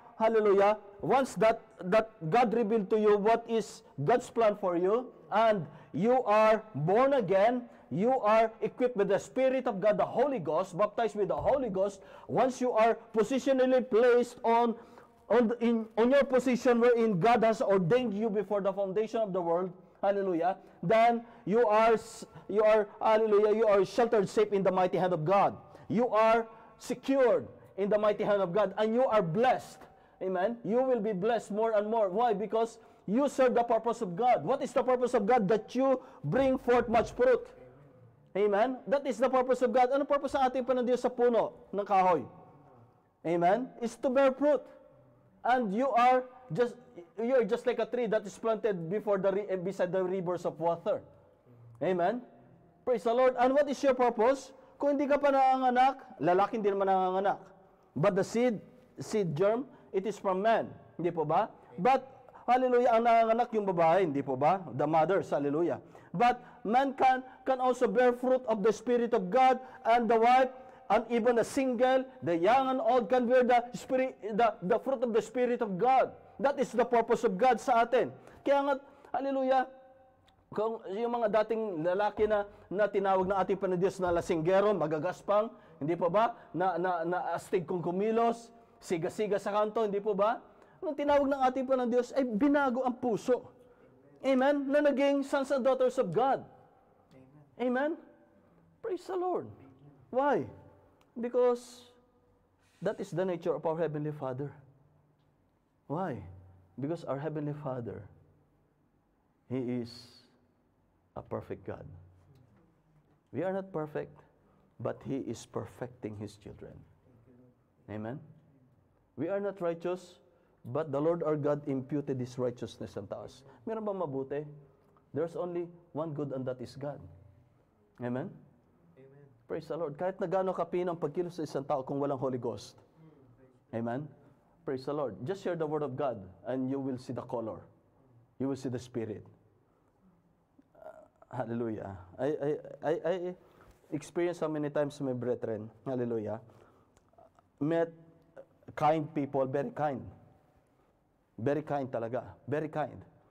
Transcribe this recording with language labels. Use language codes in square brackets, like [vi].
[en] hallelujah, once that God revealed to you what is God's plan for you, and you are born again, you are equipped with the Spirit of God, the Holy Ghost, baptized with the Holy Ghost, once you are positionally placed on your position wherein God has ordained you before the foundation of the world, hallelujah, then you are, hallelujah, you are sheltered safe in the mighty hand of God. You are secured in the mighty hand of God, and you are blessed. Amen? You will be blessed more and more. Why? Because you serve the purpose of God. What is the purpose of God? That you bring forth much fruit. Amen? That is the purpose of God. [tl] Ano purpose sa ating panandiyo sa puno ng kahoy? [en] Amen? Is to bear fruit. And you are just like a tree that is planted beside the rivers of water. Amen? Praise the Lord. And what is your purpose? [tl] Kung hindi ka pa nanganganak, lalaki hindi naman nanganganak. [en] But the seed germ, it is from man. [tl] Hindi po ba? But, hallelujah, ang nanganganak yung babae, hindi po ba? [en] The mothers, hallelujah. But man can also bear fruit of the Spirit of God, and the wife, and even the single, the young and old can bear the fruit of the Spirit of God. That is the purpose of God [tl] sa atin. Kaya nga, hallelujah, kung yung mga dating lalaki na tinawag ng ating Panginoon na lasinggero, magagaspang, hindi po ba? Na astig kung kumilos, siga-siga sa kanto, hindi po ba? Nung tinawag ng ating Panginoon ay binago ang puso. [en] Amen? [tl] Na naging [en] sons and daughters of God. Amen? Praise the Lord. Why? Because that is the nature of our Heavenly Father. Why? Because our Heavenly Father, He is a perfect God. We are not perfect, but He is perfecting His children. Amen? We are not righteous, but the Lord our God imputed His righteousness unto us. [tl] Meron ba mabuti? [en] There's only one good, and that is God. Amen? Amen. Praise the Lord. [tl] Kahit na gaano kapinang pagkilos sa isang tao kung walang Holy Ghost. [en] Amen? Praise the Lord. Just share the Word of God, and you will see the color. You will see the Spirit. Hallelujah. I experienced so many times, my brethren, hallelujah, met kind people, very kind. Very kind talaga. Very kind.